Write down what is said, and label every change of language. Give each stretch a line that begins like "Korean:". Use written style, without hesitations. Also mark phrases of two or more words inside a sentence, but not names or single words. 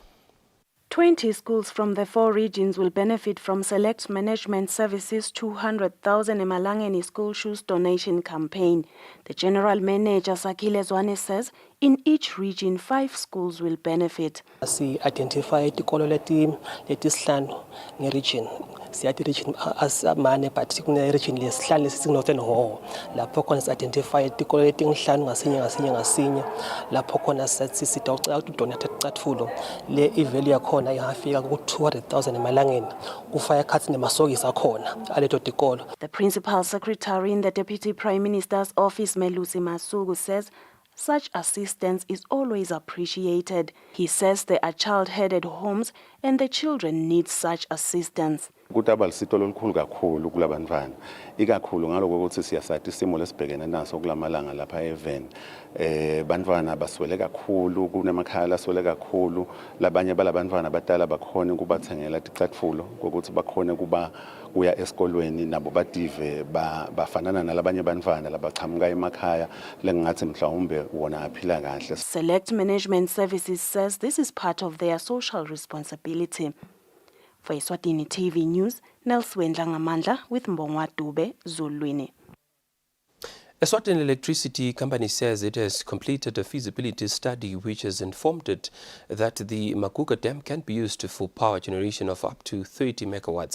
English: 20 schools from the 4 regions will benefit from Select Management Services' 200,000 Emalangeni school shoes donation campaign. The General Manager, Sakile Zwane, says in each region, 5 schools will benefit.
Swati: Si identify itikolo letisihlanu nge-region. Siyati region asamane but kune-region lesihlanu lesisinguNorthern Hall. Lapho khona si-identify itikolo letinhlanu ngasinye. Lapho khona sitha ucela ukudonate ticatfulo. Le ivalue yakhona ingafika ku-200,000 emalangeni. Kufaka ekhathi nemasokisi akhona aleto tikolo.
English: The Principal Secretary in the Deputy Prime Minister's Office, Melusi Masugu, says such assistance is always appreciated. He says there are child-headed homes and the children need such assistance.
Swati: Kutaba lisito lolukhulu kakhulu kulabantwana ikakhulu ngaloko ukuthi siyasathi isimo lesibhekene naso kulamalanga lapha even bantwana baswele kakhulu kunemakhaya laswele kakhulu labanye balabantwana abadala bakhona ukubathengela ticatfulo ukuthi bakhona kuba kuya esikolweni nabo bative bafanana nalabanye bantwana labachamuka emakhaya lengathi mhlawumbe wona aphila kahle.
English: Select Management Services says this is part of their social responsibility. For Eswatini TV News, Nelson Ngamandla with Mbongwa Dube, Zulwini. Eswatini Electricity Company says it has completed a feasibility study which has informed it that the Makuka Dam can be used for power generation of up to 30 megawatts.